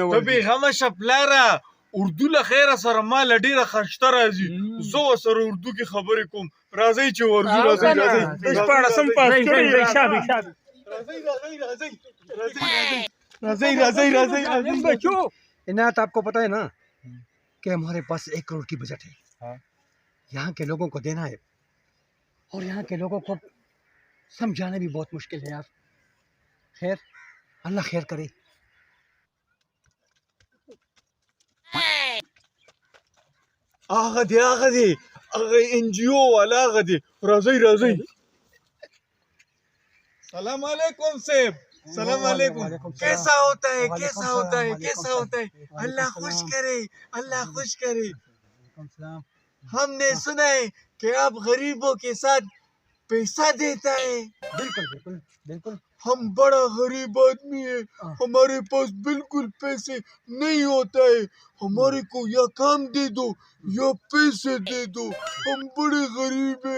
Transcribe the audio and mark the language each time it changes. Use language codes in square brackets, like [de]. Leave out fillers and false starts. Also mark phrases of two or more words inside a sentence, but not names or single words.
[ps] ته وایي بېغمه شه پلاره اردو له خیره سره ما له ډېره خشته راځي زه ورسره اردو کې خبرې کوم راځئ چې ورځو راځئ شپاړسم پاس کړی راځئ بچو [ur] عنایت آپ کو پتا ہے نا کہ ہمارے پاس 1 کروڑ کی بجٹ ہے. یہاں کے لوگوں کو دینا ہے اور یہاں کے لوگوں کو سمجھانا بھی بہت مشکل ہے یار. خیر اللہ خیر کرے. [ps] هغه دی هغه NGO والا هغه دی راځئ سلام علیکم صاحب سلام علیکم [ur] کیسا ہوتا ہے اللہ خوش کرے ہم نے سنا ہے کہ آپ غریبوں کے ساتھ پیسہ دیتا ہے بالکل بالکل بالکل ہم بڑا غریب آدمی ہے ہمارے پاس بالکل پیسے نہیں ہوتا ہے ہمارے کو یا کام دے دو یا پیسے دے دو ہم بڑے غریب ہیں.